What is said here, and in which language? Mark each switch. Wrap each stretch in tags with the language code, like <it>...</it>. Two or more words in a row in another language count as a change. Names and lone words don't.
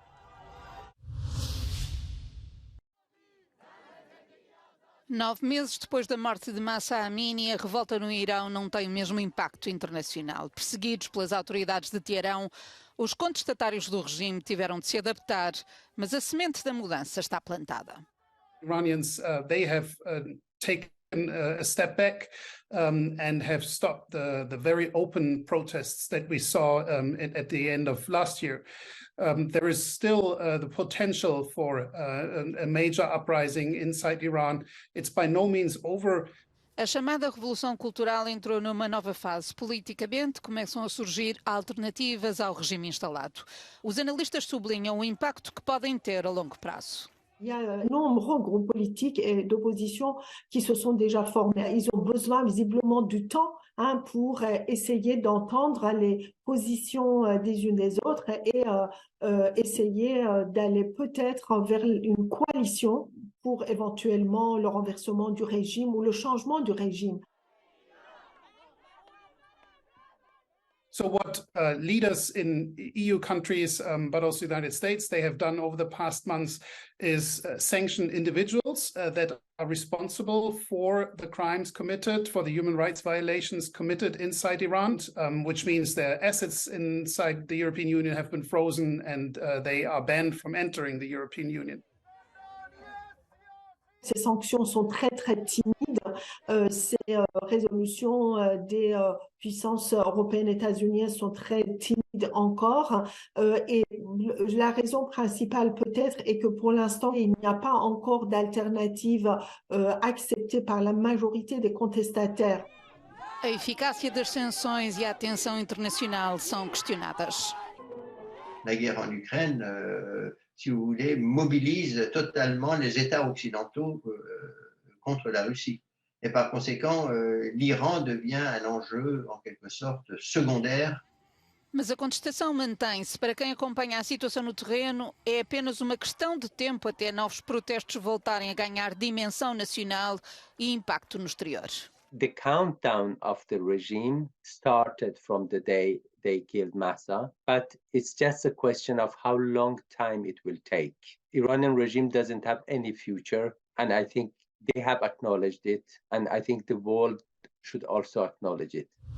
<pt>Nove meses depois da morte de Mahsa Amini, a revolta no Irão não tem o mesmo impacto internacional. Perseguidos pelas autoridades de Teherão, os contestatários do regime tiveram de se adaptar, mas a semente da mudança está plantada.</pt> <en>Iranians, they have taken a step back and have stopped the very open protests that we saw at the end of last year. There is still the potential for a major uprising inside Iran. It's by no means over.</en> <pt>A chamada Revolução Cultural entrou numa nova fase. Politicamente, começam a surgir alternativas ao regime instalado. Os analistas sublinham o impacto que podem ter a longo prazo.</pt> <fr>Il y a nombreux groupes politiques et d'opposition qui se sont déjà formés. Ils ont besoin visiblement du temps pour essayer d'entendre les positions des unes des autres et essayer d'aller peut-être vers une coalition pour éventuellement le renversement du régime ou le changement du régime.</fr> <en>So what leaders in EU countries, but also the United States, they have done over the past months is sanction individuals that are responsible for the crimes committed, for the human rights violations committed inside Iran, which means their assets inside the European Union have been frozen and they are banned from entering the European Union.</en> <fr>Ces sanctions sont très timides. Ces résolutions des puissances européennes et états-uniennes sont très timides encore. Et la raison principale peut-être est que pour l'instant, il n'y a pas encore d'alternative acceptée par la majorité des contestataires.</fr> <pt>A eficácia das sanções e a atenção internacional são questionadas.</pt> <fr>La guerre en Ukraine si vous voulez, mobilise totalement les États occidentaux contre la Russie. Et par conséquent, l'Iran devient un enjeu, en quelque sorte, secondaire.</fr> <pt>Mas a contestação mantém-se. Para quem acompanha a situação no terreno, é apenas uma questão de tempo até novos protestos voltarem a ganhar dimensão nacional e impacto no exterior.</pt> <en>The countdown of the regime started from the day they killed Mahsa, but it's just a question of how long time it will take. Iranian regime doesn't have any future, and I think they have acknowledged it, and I think the world should also acknowledge it.</en>